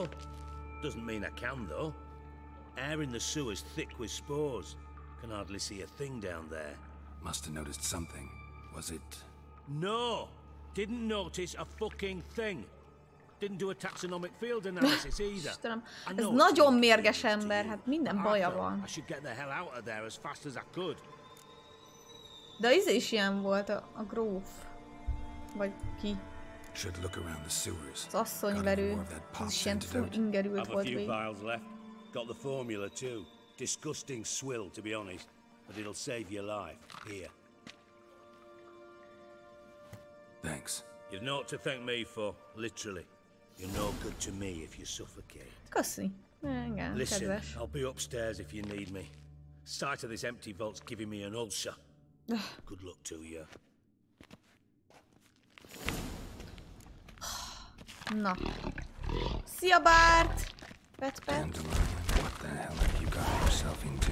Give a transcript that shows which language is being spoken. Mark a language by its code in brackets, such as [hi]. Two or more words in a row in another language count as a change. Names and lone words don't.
[en] Doesn't mean I can, though. Air in the sewer's thick with spores. Can hardly see a thing down there. Must have noticed something. Was it... No! Didn't notice a fucking thing. Didn't do a taxonomic field analysis either. [hu] Istenem, ez nagyon mérges ember, hát minden baja van. [en] I should get the hell out of there as fast as I could. [hu] De ez is ilyen volt, a gróf. Vagy ki. [en] Should look around the sewers. [hu] Az asszonyverő. Ez is ilyen full ingerült volt végig. végig. [en] Have a few vials left. Got the formula too. Disgusting swill, to be honest. But it'll save your life. Here. Thanks. You've naught to thank me for, literally. You're no good to me if you suffocate. [hu] Köszi. Igen, [en] Listen, [hu] kedves. [en] I'll be upstairs if you need me. Sight of this empty vault's giving me an ulcer. Good luck to you. [hu] Na. Szia, Bart! [en] Dandelion, what the hell have you got yourself into?